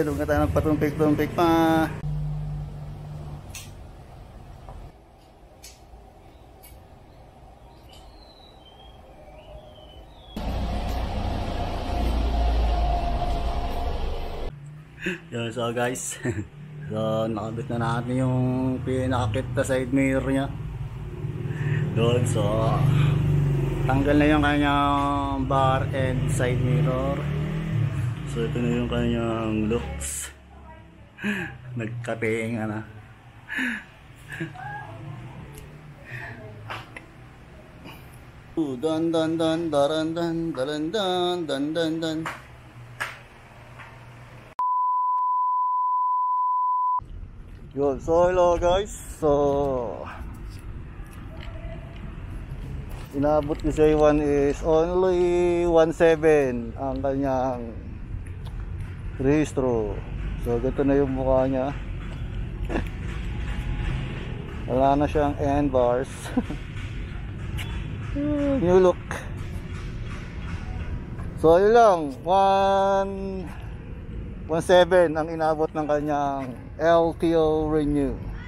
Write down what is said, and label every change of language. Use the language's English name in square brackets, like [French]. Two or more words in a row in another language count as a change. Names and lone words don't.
[Filipino] Huwag na tayo magpatumpik-tumpik pa. Yun, [English] so guys, [Filipino] so nakabit na natin yung pinakakit na [English] side mirror [Filipino] nya doon. So tanggal na yung kanyang [English] bar and side mirror. [Filipino] So ito na yung kanyang looks. Nagkatinga na. Dan dan dan daran dan daran dan dan dan dan. [English] Yun, so hello guys. [Filipino] So inabot ni J1 [English] is only [Filipino] 1.7 ang kanyang registro. So ganito na yung mukha niya. Wala na siyang [English] end bars. New look. [Filipino] So yun lang, 1.7 ang inabot ng kanyang LTO renew.